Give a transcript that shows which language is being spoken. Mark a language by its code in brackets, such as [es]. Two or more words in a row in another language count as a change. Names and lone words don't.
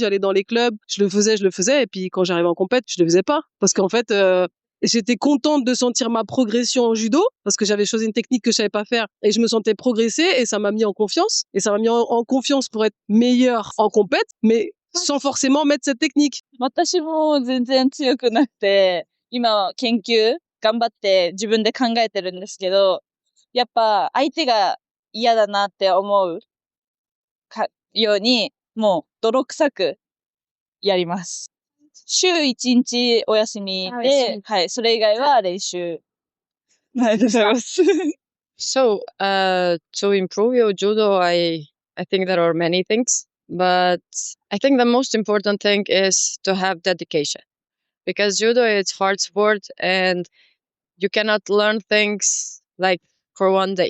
[fr] J'allais dans les clubs, je le faisais. Et puis quand j'arrivais en compète, je le faisais pas. Parce qu'en fait, j'étais contente de sentir ma progression en judo parce que j'avais choisi une technique que je savais pas faire et je me sentais progresser et ça m'a mis en confiance. Et ça m'a mis en confiance pour être meilleure en compète, mais sans forcément mettre cette technique. [ja] 私も全然強くなくて、今研究頑張って自分で考えてるんですけど、やっぱ相手が嫌だなって思うように、もう泥臭くやります。週1日お休みで、はい、それ以外は練習。ありがとうございます。 [en] So, to improve your judo, I think there are many things, but I think the most important thing is to have dedication, because judo is hard sport and you cannot learn things like for one day.